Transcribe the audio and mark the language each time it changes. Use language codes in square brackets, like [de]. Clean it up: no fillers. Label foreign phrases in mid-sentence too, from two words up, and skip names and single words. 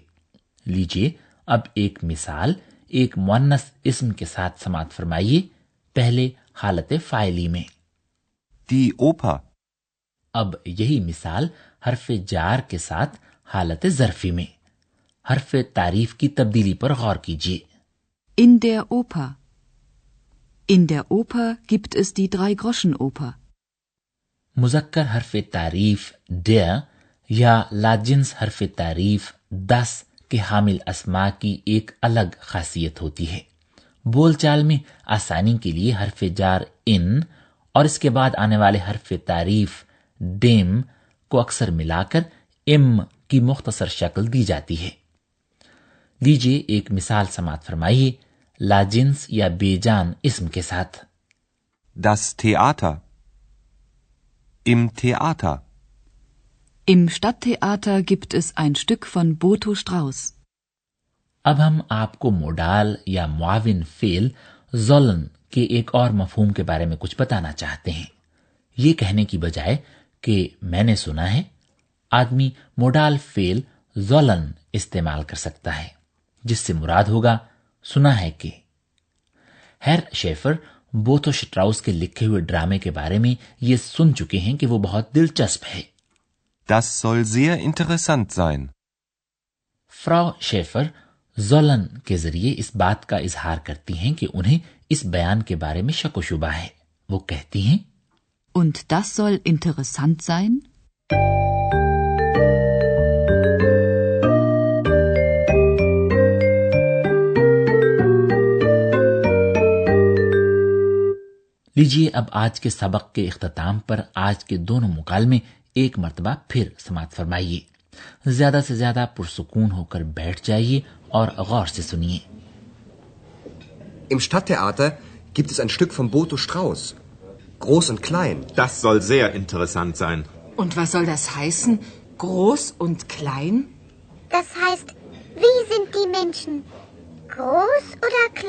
[ur] لیجیے اب ایک مثال ایک مؤنث اسم کے ساتھ سماعت فرمائیے، پہلے حالت فاعلی میں. [de] Die Oper. [ur] اب یہی مثال حرف جار کے ساتھ حالت ظرفی میں. حرف تعریف کی تبدیلی پر غور کیجیے. [de] In der Oper. In der Oper gibt es die Drei-Groschen-Oper. [ur] مذکر حرف تعریف der یا لاجنس حرف تعریف das کے حامل اسما کی ایک الگ خاصیت ہوتی ہے. بول چال میں آسانی کے لیے حرف جار اِن اور اس کے بعد آنے والے حرف تعریف ڈیم کو اکثر ملا کر اِم کی مختصر شکل دی جاتی ہے. لیجیے ایک مثال سماعت فرمائیے لاجنس یا بے جان اسم کے ساتھ. [de] Das Theater. Im Theater. Im Stadttheater gibt es ein Stück von Boto Strauß. [ur] اب ہم آپ کو موڈال یا معاون فعل زولن کے ایک اور مفہوم کے بارے میں کچھ بتانا چاہتے ہیں. یہ کہنے کی بجائے کہ میں نے سنا ہے، آدمی موڈال فعل زولن استعمال کر سکتا ہے جس سے مراد ہوگا سنا ہے کہ. ہیر شیفر بوتھو شٹراؤس کے لکھے ہوئے ڈرامے کے بارے میں یہ سن چکے ہیں کہ وہ بہت دلچسپ ہے. [de] Das soll sehr interessant sein. [ur] فراؤ شیفر زولن کے ذریعے اس بات کا اظہار کرتی ہیں کہ انہیں اس بیان کے بارے میں شک و شبہ ہے. وہ کہتی ہیں [de] Und das soll interessant sein? [ur] لیجیے اب آج کے سبق کے اختتام پر آج کے دونوں مکالمے ایک مرتبہ پھر سماعت فرمائیے. زیادہ سے زیادہ پرسکون ہو کر بیٹھ جائیے اور غور سے سنیے. [de] Im Stadttheater gibt es ein Stück von Boto Strauß. Groß und klein. Das soll sehr interessant sein. Und was soll das heißen? Groß und klein? Das heißt, wie sind die Menschen? Groß oder klein?